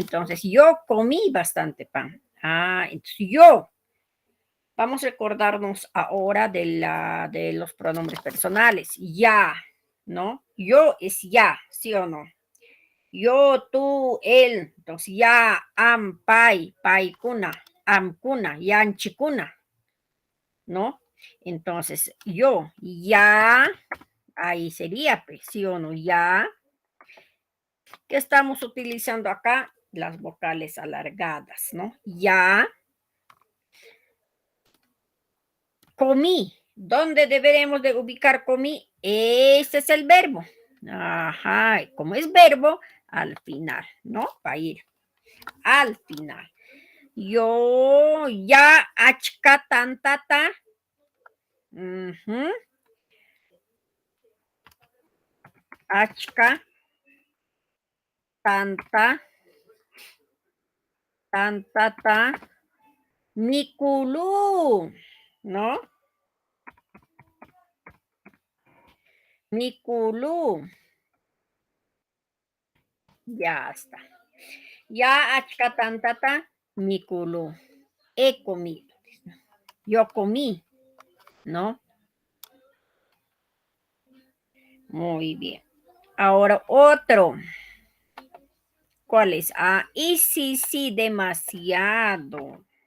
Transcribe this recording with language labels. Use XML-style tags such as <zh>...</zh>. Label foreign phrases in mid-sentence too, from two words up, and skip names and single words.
<es>Entonces, yo comí bastante pan. Entonces yo, vamos a recordarnos ahora de los pronombres personales. Ya, ¿no? Yo es ya, ¿sí o no? Yo, tú, él, entonces ya,</es> <qu>am, pai, pai kuna, am kuna, yan chikuna,</qu> <es>¿no? Entonces, yo, ya, ahí sería, pues, sí o no, ya, que estamos utilizando acá las vocales alargadas, ¿no? Ya, comí. ¿Dónde deberemos de ubicar comí? Este es el verbo. Ajá, como es verbo, al final, ¿no? Va a ir al final. Yo</es> <qu>ya achka tantata. Achka tanta tantata mikulu,</qu> <es>¿no?</es> <qu>Mikulu.</qu> <es>Ya está.</es> <qu>Ya achka tantata mikulu.</qu> <es>He comido. Yo comí, ¿no? Muy bien. Ahora otro. ¿Cuál es? Y sí, demasiado.</es>